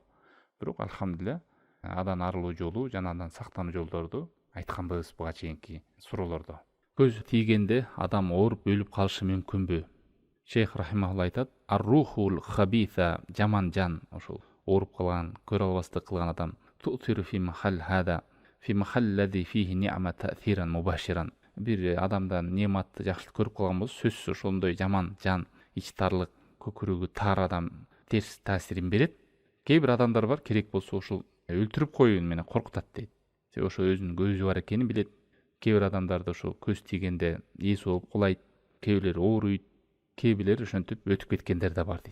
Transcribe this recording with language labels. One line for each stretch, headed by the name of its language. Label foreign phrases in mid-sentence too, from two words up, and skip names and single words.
Kyrgyz: Бирок алхамдулилля адан арылуу жолу жана андан сактануу жолдорду айтканбыз буга чейинки суроолордо. Көз тийгенде адам ооруп өлүп калышы мүмкүнбү? Шейх рахимахулла айтат:
Arabic: "الروح الخبيثة",
Kyrgyz: жаман жан, ошол ооруп калган, көрө албастык кылган адам,
Arabic: "تؤثر في محل هذا، في المحل الذي فيه نعمة تأثيرا مباشرا".
Kyrgyz: Бир адамдан нематты жакшылык көрүп калган болсо, сөзсүз ошондой жаман жан, ичтарлык, көкүрөгү тар адам терс таасирин берет. Кээ бир адамдар бар, керек болсо ушул өлтүрүп коюун менен коркутат дейт. Себеби ошо өзүнүн көзү бар экенин билет. Кээ бир адамдарды ошо көз тийгенде эс болуп кулайт, кээ бирлери ооруйт, кээ бирлери ошентип өтүп кеткендер да бар дейт.